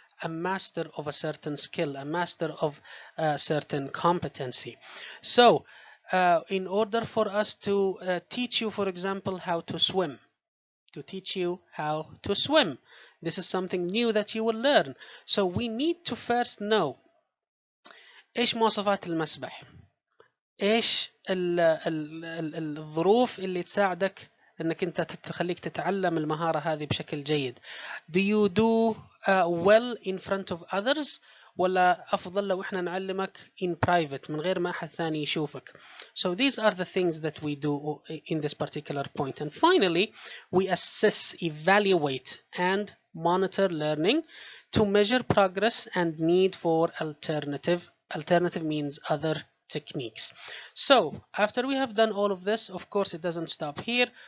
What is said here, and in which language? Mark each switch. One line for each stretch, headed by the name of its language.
English: a master of a certain skill, a master of a certain competency. So in order for us to teach you, for example, how to swim, to teach you how to swim, this is something new that you will learn. So we need to first know
Arabic: ايش مواصفات المسبح، ايش الظروف اللي تساعدك انك انت تخليك تتعلم المهارة هذه بشكل جيد.
English: Do you do well in front of others،
Arabic: ولا افضل لو احنا نعلمك
English: in private
Arabic: من غير ما احد ثاني يشوفك.
English: So these are the things that we do in this particular point. And finally, we assess, evaluate and monitor learning to measure progress and need for alternative means other techniques. So after we have done all of this, of course it doesn't stop here.